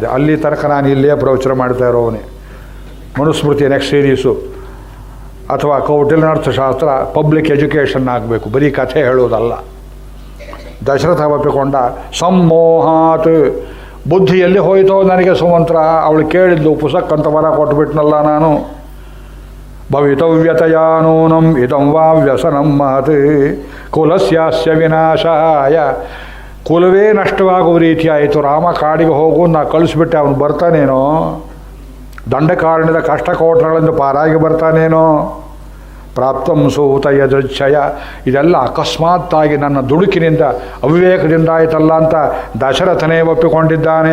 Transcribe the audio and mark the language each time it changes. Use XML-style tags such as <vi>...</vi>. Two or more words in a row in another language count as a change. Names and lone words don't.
<kn>ಅಲ್ಲಿ ತನಕ ನಾನು ಇಲ್ಲೇ ಪ್ರವಚನ ಮಾಡ್ತಾ ಇರೋವನೇ. ಮನುಸ್ಮೃತಿ</kn> <en>next series</en> <kn>ಅಥವಾ ಕೌಟಿಲ್ಯನ ಅರ್ಥಶಾಸ್ತ್ರ</kn> <en>public education</en> <kn>ಆಗಬೇಕು, ಬರೀ ಕಥೆ ಹೇಳೋದಲ್ಲ. ದಶರಥ ಒಪ್ಪಿಕೊಂಡ. ಸಮ್ಮೋಹಾತ್, ಬುದ್ಧಿಯಲ್ಲಿ ಹೋಯ್ತೋ ನನಗೆ ಸುಮಂತ್ರ. ಅವಳು ಕೇಳಿದ್ಲು, ಪುಸ್ತಕ ಅಂತ ವರ ಕೊಟ್ಬಿಟ್ನಲ್ಲ ನಾನು.</kn> <sa>ಭವಿತವ್ಯತಯಾನೂನಂ ಇದಂ ವಾ ವ್ಯಸನಂ ಮಹತ್ ಕುಲಸ್ಯಾಸ್ಯ ವಿನಾಶಾಯ.</sa> <kn>ಕುಲವೇ ನಷ್ಟವಾಗುವ ರೀತಿಯಾಯಿತು. ರಾಮ ಕಾಡಿಗೆ ಹೋಗು, ನಾ ಕಳಿಸ್ಬಿಟ್ಟೆ, ಅವನು ಬರ್ತಾನೇನೋ, ದಂಡಕಾರಣ್ಯದ ಕಷ್ಟಕೋಟಗಳಿಂದ ಪಾರಾಗಿ ಬರ್ತಾನೇನೋ.</kn> <sa>ಪ್ರಾಪ್ತಂ ಸೂತ ಯದೃಚ್ಛಯ.</sa> <kn>ಇದೆಲ್ಲ ಅಕಸ್ಮಾತ್ತಾಗಿ ನನ್ನ ದುಡುಕಿನಿಂದ ಅವಿವೇಕದಿಂದ ಆಯಿತಲ್ಲ ಅಂತ ದಶರಥನೇ ಒಪ್ಪಿಕೊಂಡಿದ್ದಾನೆ.</kn>